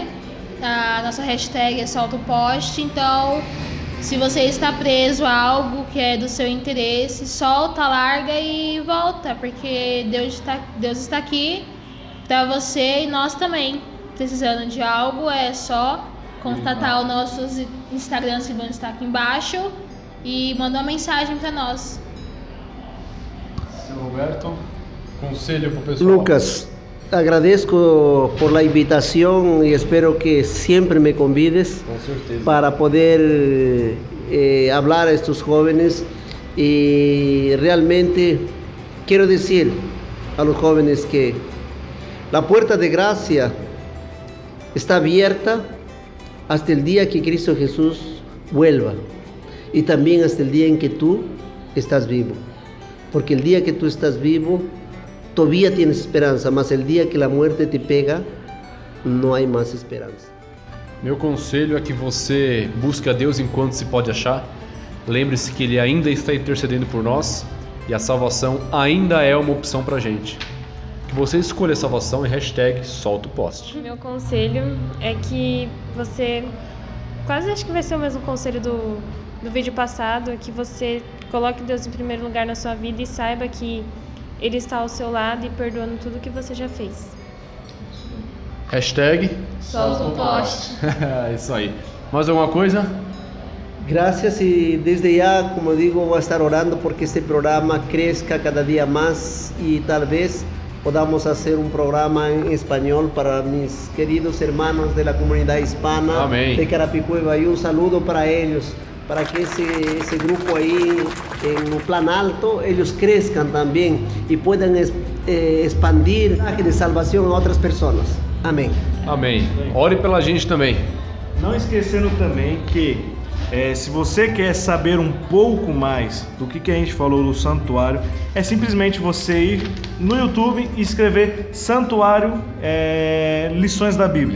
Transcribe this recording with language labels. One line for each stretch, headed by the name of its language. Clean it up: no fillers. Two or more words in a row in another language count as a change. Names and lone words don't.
Portuguese: A nossa hashtag é solta o poste. Então, se você está preso a algo que é do seu interesse, solta, larga e volta, porque Deus está aqui para você, e nós também. Precisando de algo, é só contatar os nossos Instagrams que vão estar aqui embaixo e mandar uma mensagem para nós. Seu Roberto, conselho para o pessoal.
Spanish: Lucas, agradezco por la invitación y espero que siempre me convides para poder hablar a estos jóvenes, y realmente quiero decir a los jóvenes que la puerta de gracia está abierta hasta el día que Cristo Jesús vuelva, y también hasta el día en que tú estás vivo, porque el día que tú estás vivo todavía tienes esperança, mas el día que la muerte te pega,
Portuguese: não há mais esperança. Meu conselho é que você busque a Deus enquanto se pode achar. Lembre-se que Ele ainda está intercedendo por nós, e a salvação ainda é uma opção pra gente. Que você escolha a salvação e hashtag solta o poste. Meu conselho é que você, quase acho que vai ser o mesmo conselho do vídeo passado, é que você coloque Deus em primeiro lugar na sua vida e saiba que Ele está ao seu lado e perdoando tudo que você já fez. Hashtag solta o poste. Isso aí. Mais alguma coisa?
Spanish: Gracias, y desde ya, como digo, voy a estar orando porque este programa crezca cada día más, y tal vez podamos hacer un programa en español para mis queridos hermanos de la comunidad hispana. Amén. De Carapicueba, y un saludo para ellos, para que ese grupo ahí en el plan alto, ellos crezcan también y puedan expandir el mensaje de salvación a otras personas.
Portuguese: Amém. Amém. Ore pela gente também. Não esquecendo também que se você quer saber um pouco mais do que a gente falou do santuário, é simplesmente você ir no YouTube e escrever Santuário Lições da Bíblia.